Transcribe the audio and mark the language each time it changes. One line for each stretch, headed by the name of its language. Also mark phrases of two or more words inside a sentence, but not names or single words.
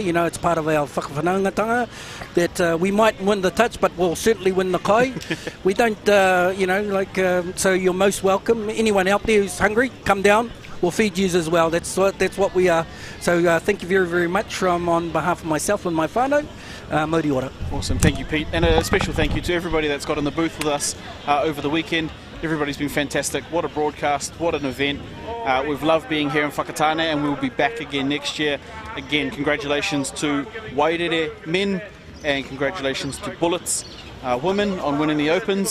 English: You know, it's part of our whakawhanaungatanga that we might win the touch, but we'll certainly win the kai. We don't, so you're most welcome. Anyone out there who's hungry, come down. We'll feed you as well. That's what we are. So thank you very, very much on behalf of myself and my whānau.
Māori: Mauri ora.
English: Awesome, thank you, Pete. And a special thank you to everybody that's got in the booth with us over the weekend. Everybody's been fantastic. What a broadcast, what an event. We've loved being here in Whakatane, and we'll be back again next year. Again, congratulations to Wairere men, and congratulations to Bullets women on winning the Opens.